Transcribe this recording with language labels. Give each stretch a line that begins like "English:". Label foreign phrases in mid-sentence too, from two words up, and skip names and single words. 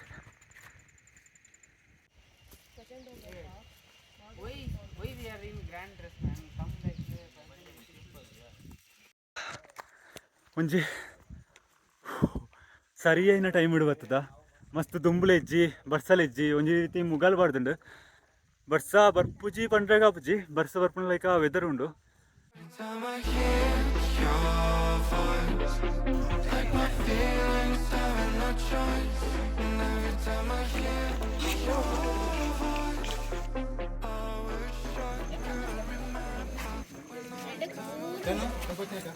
Tulu: ಒಂಜಿ ಸರಿಯಾಯಿನ ಟೈಮ್ ಇಡು ಬರ್ತದ ಮಸ್ತ್ ದುಂಬುಲು ಹೆಜ್ಜಿ ಬರ್ಸಲ್ ಹೆಜ್ಜಿ ಒಂಜಿ ರೀತಿ ಮುಗಾಲ್ ಬಾರ್ದುಂಡು ಬರ್ಸ ಬರ್ಪುಜಿ ಪಂಡ್ರಾಗ ಆಪುಜಿ ಬರ್ಸ ಬರ್ಪುನ
English: like a weather
Tulu: ಉಂಡು
English: Time I hear your voice, like my feelings having no choice. And every time I hear your voice, I wish I could remember.